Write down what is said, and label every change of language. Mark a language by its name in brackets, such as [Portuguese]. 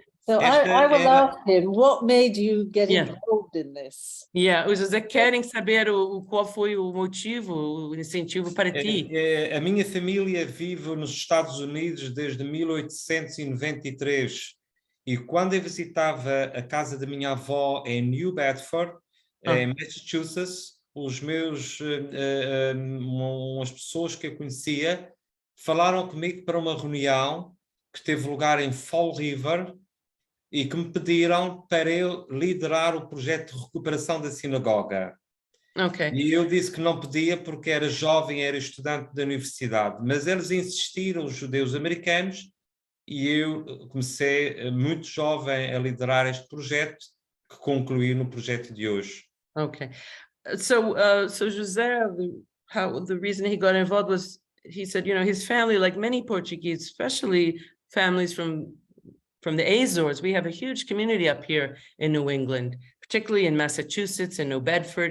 [English] So I will ask him, what made you get involved in this? [Portuguese] Yeah, os José querem saber qual foi o motivo, o incentivo para ti. A minha família vive nos Estados Unidos desde 1893 e quando eu visitava a casa da minha avó em New Bedford, em Massachusetts, as pessoas que eu conhecia falaram comigo para uma reunião que teve lugar em Fall River e que me pediram para eu liderar o projeto de recuperação da sinagoga. [English] Okay. [Portuguese] E eu disse que não podia porque era jovem, era estudante da universidade, mas eles insistiram, os judeus americanos, e eu comecei muito jovem a liderar este projeto, que concluí no projeto de hoje. [English] Okay. So José, the reason he got involved was, he said, his family, like many Portuguese, especially families from the Azores, we have a huge community up here in New England, particularly in Massachusetts and New Bedford.